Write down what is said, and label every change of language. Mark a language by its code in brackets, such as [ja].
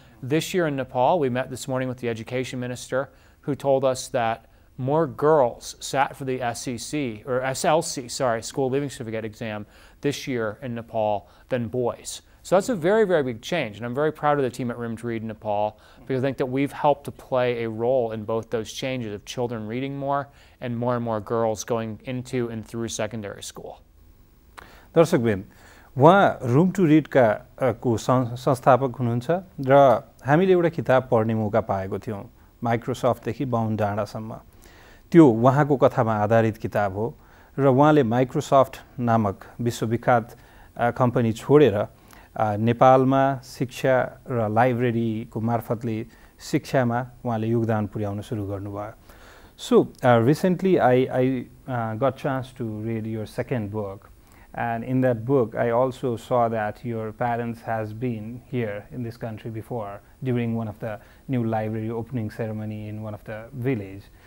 [en] This year in Nepal, we met this morning with the education minister, who told us that more girls sat for the SLC, school leaving certificate exam this year in Nepal than boys. So that's a very, very big change, and I'm very proud of the team at Room to Read in Nepal, because I think that we've helped to play a role in both those changes of children reading more and more girls going into and through secondary school. [ne] दर्शकवृन्द, उहाँ room to रिडका को संस्थापक हुनुहुन्छ र हामीले एउटा किताब पढ्ने मौका पाएको थियौँ, माइक्रोसफ्टदेखि बाहुन डाँडासम्म। त्यो उहाँको कथामा आधारित किताब हो र उहाँले माइक्रोसफ्ट नामक विश्वविख्यात कम्पनी छोडेर नेपालमा शिक्षा र लाइब्रेरीको मार्फतले शिक्षामा उहाँले योगदान पुर्याउन सुरु गर्नुभयो। [en] So recently I got chance to read your second book, and in that book I also saw that your parents has been here in this country before during one of the new library opening ceremony in one of the village.